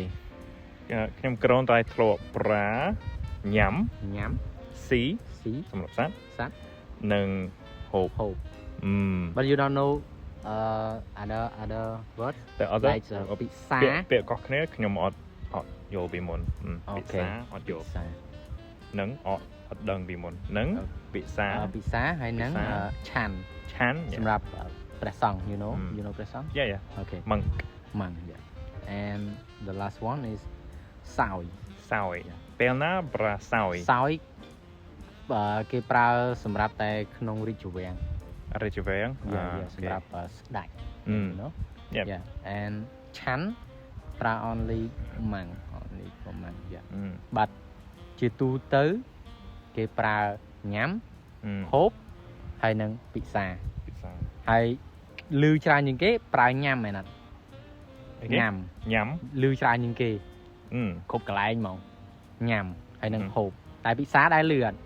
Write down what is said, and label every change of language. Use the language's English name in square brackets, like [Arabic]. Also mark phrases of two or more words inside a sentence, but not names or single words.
[Khmer] ខ្ញុំគ្រាន់តែធ្លាប់ប្រើញ៉ាំស៊ីសម្រាប់សត្វនិងហូប [English] But you don't know other words like ពិសា [Khmer] ពាក្យកោះគ្នាខ្ញុំអត់យល់ពីមុនពិសាអត់យល់នឹងអត់ដឹងពីមុននឹងពិសា ហើយនឹងឆាន់សម្រាប់ព្រះសង្ឃ [English] you know [Khmer] ព្រះសង្ឃ [English] Yeah okay monk yeah and the last one is សោយ [Khmer] ពេលណាប្រើសោយ គេប្រើសម្រាប់តែក្នុងរាជវាំង សម្ រាប់ស្ដេច no [English] yeah [Khmer] and ឆាន់ប្រើ [English] only for monk yeah but [Khmer] ជាទូទៅគេប្រើញ៉ាំហូបហើយនឹងពិសាហើយលឺច្រើនជាងគេប្រើញ៉ាំមែនអត់ញ៉ាំលឺច្រើនជាងគេគ្រប់កន្លែងហ្មងញ៉ាំហើយនឹងហូបតែពិសាដែរលឺអត់